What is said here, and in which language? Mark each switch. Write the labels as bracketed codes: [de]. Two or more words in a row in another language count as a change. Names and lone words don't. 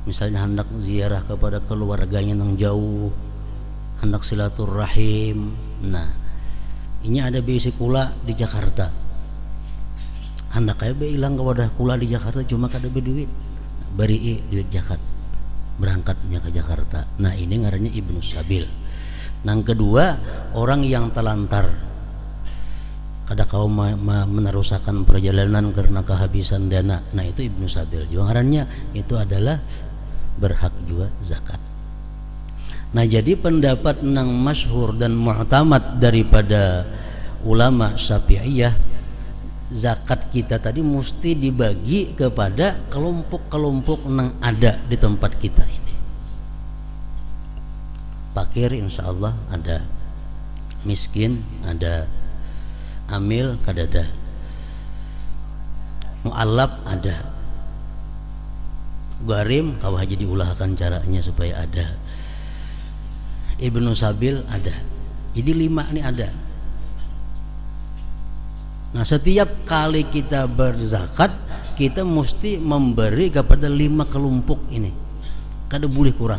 [id] misalnya hendak ziarah kepada keluarganya yang jauh, hendak silaturahim. [bjn] Nah, ini ada bisi kula di Jakarta, hendak kayak bilang kepada kula di Jakarta cuma kada berduit, beri duit zakat, berangkatnya ke Jakarta. Nah, ini ngarannya Ibnu Sabil. [id] Yang kedua, orang yang telantar, kada kau menerusakan perjalanan karena kehabisan dana. [bjn] Nah, itu Ibnu Sabil juga ngarannya, itu adalah berhak juga zakat. [id] Nah, jadi pendapat yang masyhur dan mu'tamad daripada ulama Syafi'iyah, zakat kita tadi mesti dibagi kepada kelompok-kelompok yang ada di tempat kita ini. Fakir [ar] إن شاء الله [id] ada, miskin ada, [bjn] amil kadada, mu'allab ada, garim kau haji diulahkan caranya supaya ada, Ibnu Sabil ada. [id] Jadi 5 ini ada. Nah, setiap kali kita berzakat kita mesti memberi kepada 5 kelompok ini, [bjn] kada boleh [id] kurang.